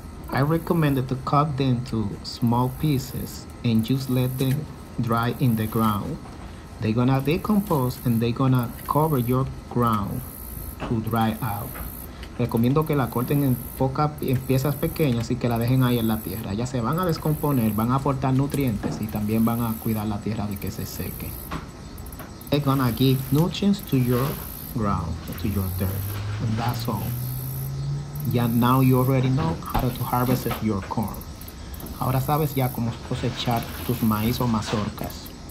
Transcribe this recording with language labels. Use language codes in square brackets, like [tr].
[en] I recommend to cut them to small pieces and just let them dry in the ground. They're gonna decompose and they're gonna cover your ground to dry out. [es] Recomiendo que la corten en piezas pequeñas y que la dejen ahí en la tierra. Ya se van a descomponer, van a aportar nutrientes y también van a cuidar la tierra de que se seque. [en] They're gonna give nutrients to your ground, to your dirt, and that's all. Ya now you already know how to harvest your corn. [es] Ahora sabes ya cómo cosechar tus maíz o mazorcas.